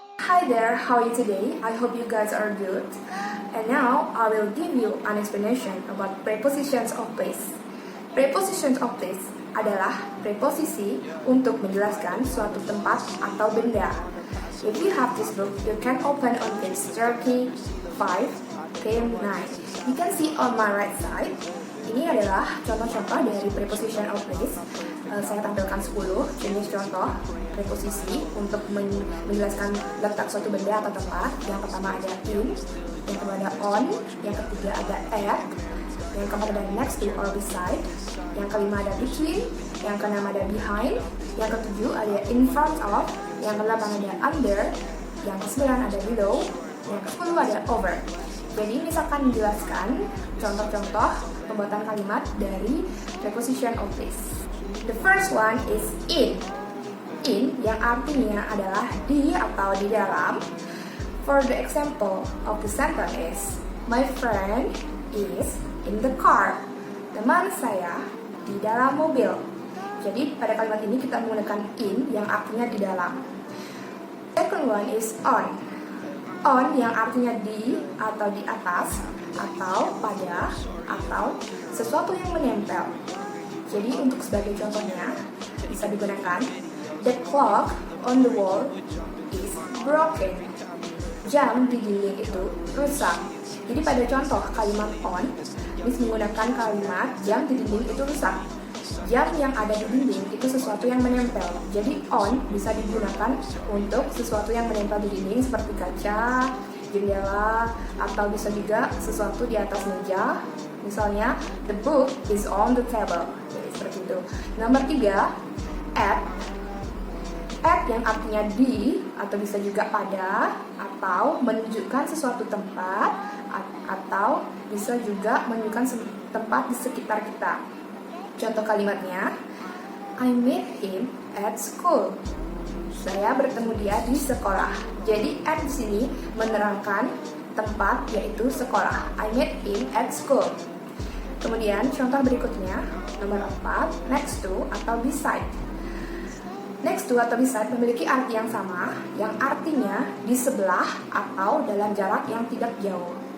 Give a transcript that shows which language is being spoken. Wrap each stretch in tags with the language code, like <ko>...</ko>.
<en>Hi there, how are you today? I hope you guys are good. And now I will give you an explanation about prepositions of place.</en> <id>Prepositions of place adalah preposisi untuk menjelaskan suatu tempat atau benda.</id> <en>If you have this book, you can open on page 35 to 9. You can see on my right side.</en> <id>Ini adalah contoh-contoh dari preposition of place. Saya tampilkan 10 jenis contoh preposisi untuk menjelaskan letak suatu benda atau tempat. Yang pertama ada in, yang kedua ada on, yang ketiga ada at, yang keempat ada next to or beside, yang kelima ada between, yang keenam ada behind, yang ketujuh ada in front of, yang kedelapan ada under, yang kesembilan ada below, yang ke-10 ada over. Jadi misalkan menjelaskan contoh-contoh pembuatan kalimat dari preposition of place.</id> <en>The first one is in.</en> <id>In yang artinya adalah di atau di dalam.</id> <en>For the example of the sentence is, my friend is in the car.</en> <id>Teman saya di dalam mobil. Jadi pada kalimat ini kita menggunakan in yang artinya di dalam.</id> <en>Second one is on.</en> <id>On yang artinya di atau di atas, atau pada, atau sesuatu yang menempel. Jadi untuk sebagai contohnya bisa digunakan,</id> <en>the clock on the wall is broken.</en> <id>Jam di dinding itu rusak. Jadi pada contoh kalimat on, Miss menggunakan kalimat jam di dinding itu rusak. Jam yang ada di dinding itu sesuatu yang menempel. Jadi on bisa digunakan untuk sesuatu yang menempel di dinding seperti kaca, jendela, atau bisa juga sesuatu di atas meja. Misalnya,</id> <en>the book is on the table.</en> <id>Jadi seperti itu. Nomor 3, at. At yang artinya di, atau bisa juga pada, atau menunjukkan sesuatu tempat, atau bisa juga menunjukkan tempat di sekitar kita. Contoh kalimatnya,</id> <en>I met him at school.</en> <id>Saya bertemu dia di sekolah. Jadi at di sini menerangkan tempat, yaitu sekolah.</id> <en>I met him at school.</en> <id>Kemudian contoh berikutnya, nomor 4, next to atau beside. Next to atau beside memiliki arti yang sama, yang artinya di sebelah atau dalam jarak yang tidak jauh.</id>